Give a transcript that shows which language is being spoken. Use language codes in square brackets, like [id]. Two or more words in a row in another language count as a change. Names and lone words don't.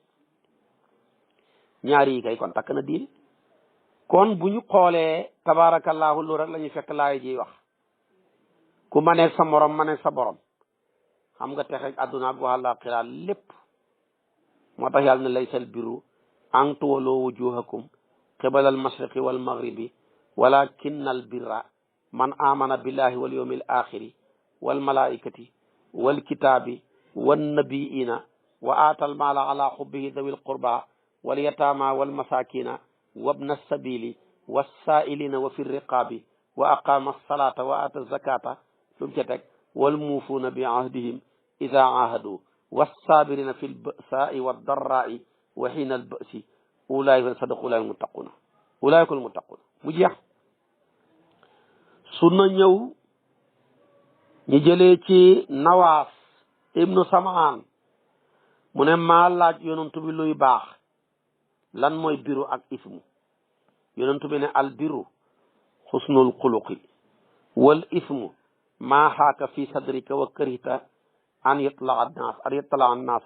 [wo] ñaar yi kay kon takk na diine kon bu ñu xoolee tabarakallahu lu rek la ñuy fekk laay ji wax ku maneeg sa morom maneeg sa borom xam nga texe àdduna ak àllaaxira lépp moo tax yàlla ne [ar] ليس البرّ أن تولّوا وجوهكم قبل المشرق والمغرب ولكنّ البرّ من آمن بالله واليوم الآخر والملائكة والكتاب والنبيين وآتى المال على حبّه ذوي القربى واليتامى والمساكين وابن السبيل والسائلين وفي الرقاب وأقام الصلاة وآتى الزكاة [wo] lu mu ca teg [ar] والموفون بعهدهم إذا عاهدوا والصابرين في البأساء والضرّاء وحين البأس أولئك صدقوا أولئك المتقون أولئك المتقون [wo] mu jeex sunna ñëw ñu jëlee ci nawaas ibnu samaan mu ne maa laaj yonantu bi luy baax lan mooy biru ak ismu yonantu bi ne [ar] البرّ حسن الخلق والإثم ما حاك في صدرك وكرهت أن يطّلع الناس